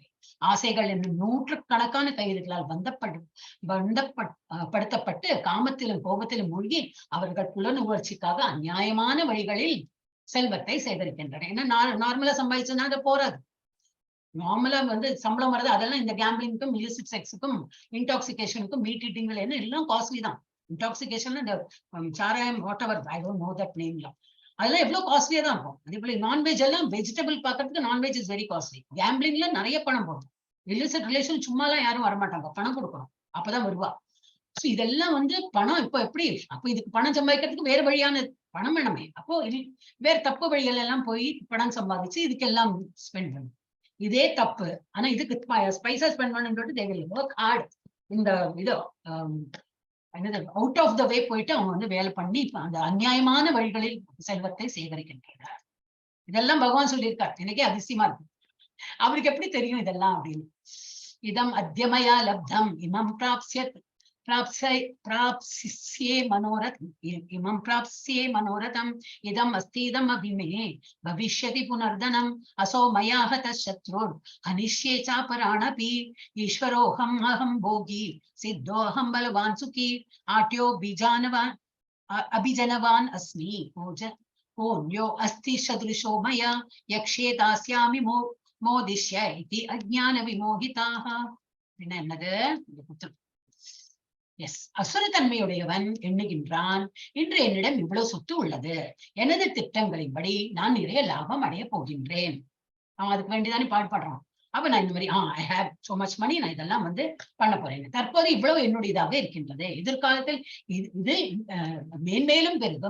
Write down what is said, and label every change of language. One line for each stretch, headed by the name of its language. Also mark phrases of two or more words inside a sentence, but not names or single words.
Tamil: ஆசைகள் என்னும் நூற்றுக்கணக்கான கைதுகளால் படுத்தப்பட்டு காமத்திலும் கோபத்திலும் மூழ்கி அவர்கள் புலனுணர்ச்சிக்காக அநியாயமான வழிகளில் செல்வத்தை சேகரிக்கின்றனர். ஏன்னா நார்மலா சம்பாதிச்சதுன்னா அது போறாது. நார்மலா வந்து சம்பளம் வர்றது அதெல்லாம் இந்த கேம்பிளிங்க்கும்,
English: illicit sexக்கும்,
Tamil: இன்டாக்சிகேஷனுக்கும்,
English: meat eatingகள்
Tamil: எல்லாம் காஸ்ட்லி தான். இன்டாக்சிகேஷன் இந்த சாராயம்,
English: whatever, I don't know that nameல,
Tamil: அதெல்லாம் எவ்வளவு காஸ்ட்லியா தான் இருக்கும். அதே போல நான்வெஜ் எல்லாம், வெஜிடபிள் பாக்குறதுக்கு
English: nonveg is very costly.
Tamil: கேம்பிளிங்ல நிறைய பணம் போடும்.
English: illicit relation
Tamil: சும்மாலாம் யாரும் வரமாட்டாங்க, பணம் கொடுக்கணும், அப்பதான் வருவா. சோ இதெல்லாம் வந்து பணம். இப்ப எப்படி, அப்ப இதுக்கு பணம் சம்பாதிக்கிறதுக்கு வேற வழியான பணம் வேணுமே. அப்போ வேற தப்பு வழிகள் எல்லாம் போய் பணம் சம்பாதிச்சு இதுக்கெல்லாம் ஸ்பெண்ட் பண்ணும். இதே தப்பு. ஆனா இதுக்கு ஸ்பைசா ஸ்பெண்ட் பண்ணுன்னு தேவையில்லை.
English: work hard.
Tamil: இந்த இதோ என்னது,
English: out of the way
Tamil: போயிட்டு அவங்க வந்து வேலை பண்ணி அந்த அநியாயமான வழிகளில் செல்வத்தை சேகரிக்கின்றனர். இதெல்லாம் பகவான் சொல்லியிருக்கார். எனக்கே அதிசயமா இருக்கு, அவருக்கு எப்படி தெரியும் இதெல்லாம் அப்படின்னு.
Sanskrit: इदम् अद्यमया लब्धम् इमम् प्राप्स्ये मनोरथम् इदम् अस्तीदम् अभिमे भविष्यति पुनर्धनम् असो मया हतः शत्रुर् हनिष्ये चापराणपि ईश्वरोऽहम् अहम् भोगी सिद्धोऽहम् बलवान् सुखी आट्यो अभिजनवान् अस्मि कोऽन्यो अस्ति सदृशो मया यक्षे दास्यामि मोदिष्य इति अज्ञान विमोहिताः.
Tamil: என்னது, அசுரத்தன்மையுடையவன் எண்ணுகின்றான், இன்று என்னிடம் இவ்வளவு சொத்து உள்ளது, எனது திட்டங்களின்படி நான் நிறைய லாபம் அடைய போகின்றேன். அவன் அதுக்கு வேண்டிதானே பாடுபடுறான். அப்ப நான் இந்த மாதிரி
English: I have so much money,
Tamil: நான் இதெல்லாம் வந்து பண்ண போறேன், தற்போது இவ்வளவு என்னுடையதாக இருக்கின்றது, எதிர்காலத்தில் இது மேன்மேலும் பெருகும்.